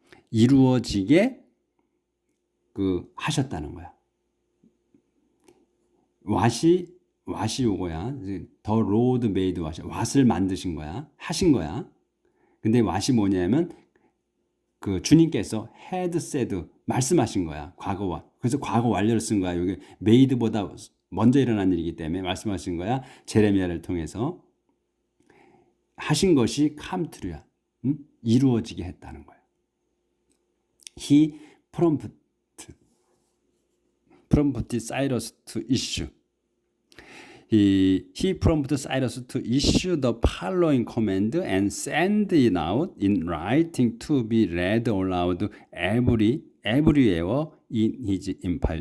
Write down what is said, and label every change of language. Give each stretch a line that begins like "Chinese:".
Korean: 이루어지게 그 하셨다는 거야. what이 요거야.
English: The Lord made what
Korean: 을 만드신 거야. 하신 거야. 근데 what이 뭐냐면 그 주님께서
English: had said
Korean: 말씀하신 거야. 그래서 과거 완료를 쓴 거야. 여기 made보다 먼저 일어난 일이기 때문에 말씀하신 거야. 제레미야를 통해서 하신 것이
English: come true
Korean: 야. 이루어지게 했다는 거야.
English: He prompted Cyrus to issue. He prompted Cyrus to issue the following command and send it out in writing to be read aloud everywhere in his empire.